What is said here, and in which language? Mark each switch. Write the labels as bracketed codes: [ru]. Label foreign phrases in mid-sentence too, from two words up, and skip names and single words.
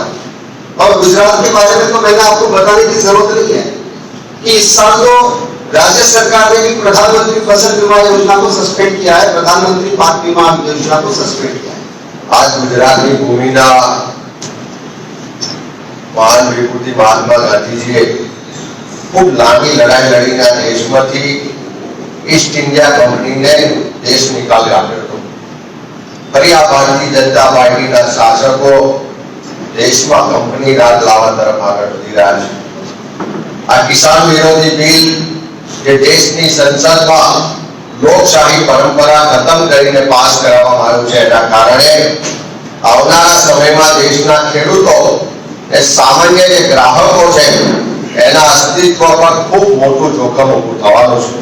[hi] और गुजरात के बारे में तो मैंने आपको बताने की जरूरत नहीं है कि इस साल तो राज्य सरकार ने भी प्रधानमंत्री फसल बीमा योजना को सस्पेंड किया है, प्रधानमंत्री पाक बीमा योजना को सस्पेंड किया है. [gu] આજ ગુજરાત કી ભૂમિના મહાન વિભૂતિ મહાત્મા ગાંધીજીએ ખૂબ લાંબી લડાઈ લડીને દેશમાંથી ઈસ્ટ ઇન્ડિયા કંપનીને દેશ નિકાલી આપ્યો હતો. ફરી આ ભારતીય જનતા પાર્ટીના શાસકો દેશમાં કંપની રાજ લાવવા તરફ આગળ વધી રહ્યા છે. આ કિસાન વિરોધી બિલ જે દેશની સંસદમાં લોકશાહી પરંપરા ખત્મ કરીને પાસ કરાવવામાં આવ્યું છે, એના કારણે આવનારા સમયમાં દેશના ખેડૂતો એ સામાન્ય જે ગ્રાહકો છે એના અસ્તિત્વ પર ખૂબ મોટું જોખમ ઊભું થવાનું છે.